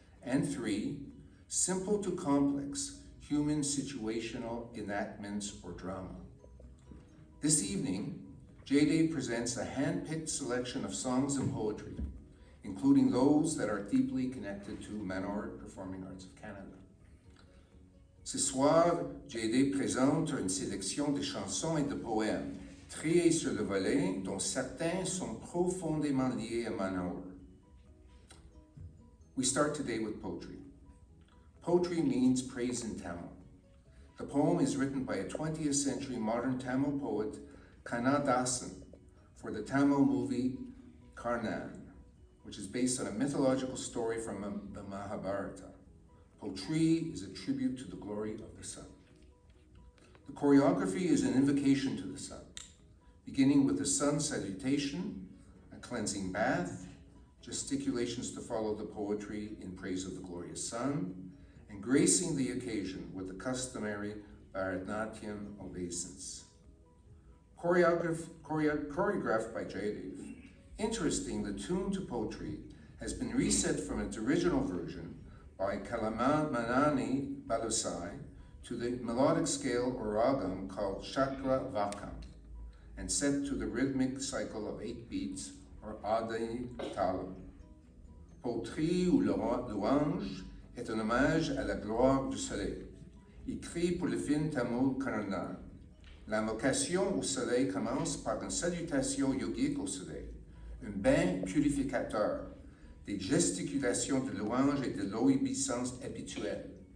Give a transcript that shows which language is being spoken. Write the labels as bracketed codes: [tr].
[en] And 3, simple to complex, human situational enactments or drama. This evening, JAYDEV presents a hand-picked selection of songs and poetry, including those that are deeply connected to Manohar Performing Arts of Canada. Ce soir, JAYDEV présente une sélection de chansons et de poèmes triés sur le volet, dont certains sont profondément liés à Manohar. We start today with poetry. Poetry means praise in Tamil. The poem is written by a 20th century modern Tamil poet, Kannadasan, for the Tamil movie Karnan, which is based on a mythological story from the Mahabharata. Poetry is a tribute to the glory of the sun. The choreography is an invocation to the sun, beginning with the sun salutation, a cleansing bath, gesticulations to follow the poetry in praise of the glorious sun, and gracing the occasion with the customary Bharatanatyam obeisance. Choreographed by JAYDEV. Interesting, the tune to poetry has been reset from its original version by Kalamanani Balusai to the melodic scale or RAJU called Chakra Vakam, and set to the rhythmic cycle of 8 beats or Adi Talam. [fr] Poetry ou louange est un hommage à la gloire du soleil, écrit pour le film Tamil Karnan. L'invocation au soleil commence par une salutation yogique au soleil, un bain purificateur, des gesticulations de louange et de l'obéissance habituelle.